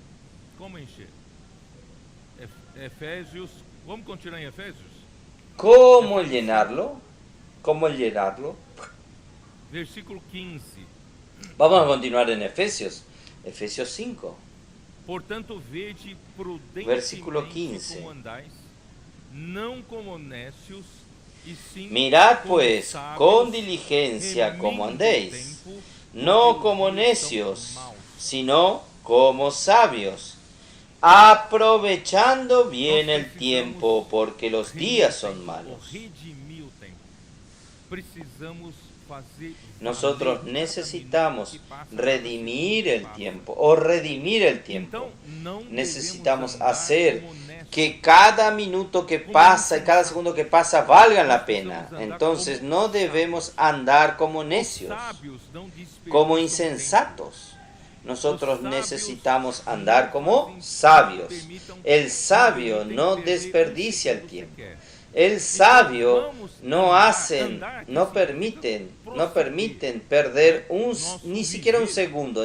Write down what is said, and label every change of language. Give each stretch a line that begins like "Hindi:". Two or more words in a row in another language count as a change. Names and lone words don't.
Spanish: Efesios, vamos continuar en Efesios. ¿Cómo llenarlo? Versículo 15. Vamos a continuar en Efesios 5. Por tanto,
Portuguese: vede
Spanish: Versículo
Portuguese: prudentemente
Spanish: 15.
Portuguese: como andais, não como necios, y sim
Spanish: Mirad como pues
Portuguese: sábios,
Spanish: con diligencia como
Portuguese: remindo
Spanish: andéis,
Portuguese: o tempo,
Spanish: no
Portuguese: porque
Spanish: como
Portuguese: os dias são
Spanish: necios,
Portuguese: maus.
Spanish: sino como sabios, aprovechando bien el tiempo, porque los días son malos.
Portuguese: Redimir o tempo. Precisamos fazer
Spanish: Nosotros
Portuguese: valer
Spanish: necesitamos
Portuguese: cada minuto que passa
Spanish: redimir el
Portuguese: passa.
Spanish: tiempo o redimir el tiempo.
Portuguese: Então, não
Spanish: Necesitamos
Portuguese: devemos andar
Spanish: hacer
Portuguese: como necios.
Spanish: que cada minuto que pasa y cada segundo que pasa valgan la pena. Entonces no debemos andar como necios,
Portuguese: Sábios não desperdíciam
Spanish: como
Portuguese: tempo.
Spanish: insensatos. Nosotros necesitamos andar como sabios. El sabio no desperdicia el tiempo. El sabio no permiten perder ni siquiera un segundo.